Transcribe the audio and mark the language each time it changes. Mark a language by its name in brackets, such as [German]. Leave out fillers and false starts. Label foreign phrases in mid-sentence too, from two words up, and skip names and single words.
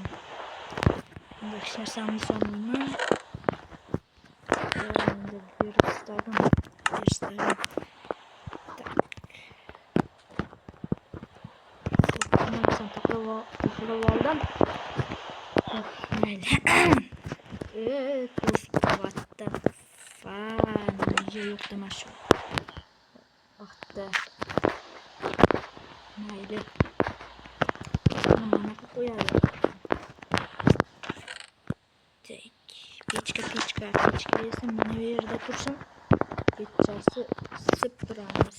[Uzbek] Hech narsamni solmayman. Endi berishdim. Taklab oldim. Mayli. [English] What the fuck? [Uzbek] Nimaga yo'q dema shu. Vaqtda. Mayli. Mana qo'yadi. Pechka esa mana bu yerda tursin. Pechasi isib turamiz.